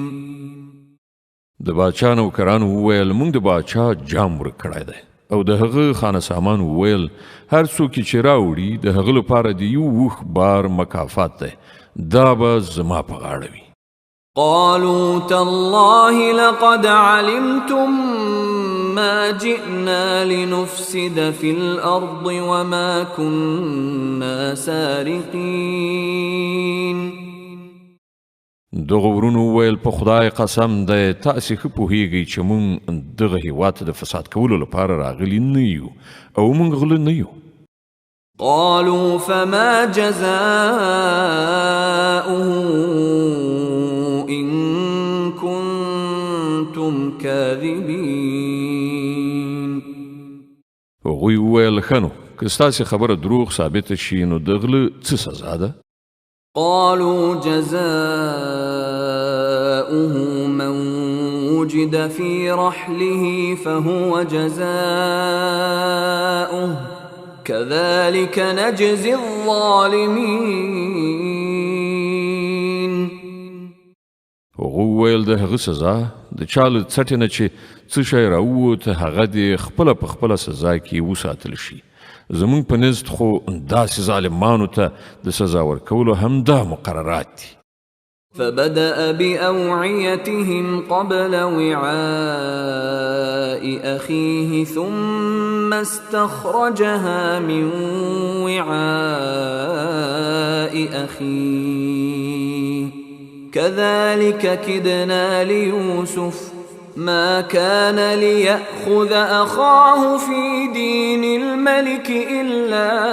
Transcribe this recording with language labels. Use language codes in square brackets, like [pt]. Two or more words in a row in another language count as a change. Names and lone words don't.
[ps] د باچا نوکرانو وویل موږ د باچا جام ورک کړی دی، او د هغه خانه سامان وویل هر څوک چې راوړي د هغه لپاره د یو اوښ بار مکافات دی، دا به زما په غاړه وي. [ar] قالوا تالله لقد علمتم ما جئنا لنفسد في الأرض وما كنا سارقين. [ps] دغه ورونو وویل په خدای قسم دی تاسې ښه پوهیږئ چې موږ دغه هېواد ته د فساد کولو لپاره راغلي نه یو او موږ غله نه یو. [ar] قالوا فما جزاؤه إن كنتم كاذبين. [ps] هغوی وویل ښه نو که ستاسې خبره دروغ ثابته شي نو د غله څه سزا ده؟ [ar] قالوا جزاؤه من وجد في رحله فهو جزاؤه كذلك نجزي الظالمين. [ps] هغه وویل د هغه سزا د چا له څټې نه چې څه شی راووت هغه دې خپله په خپله سزا کې وساتل شي، زمونږ په نزد خو داسې ظالمانو ته د سزا ورکولو همدا مقررات دي. [ar] فبدأ بأوعيتهم قبل وعاء أخيه ثم استخرجها من وعاء أخيه كذلك كدنا ليوسف ما كان ليأخذ أخاه في دين الملك إلا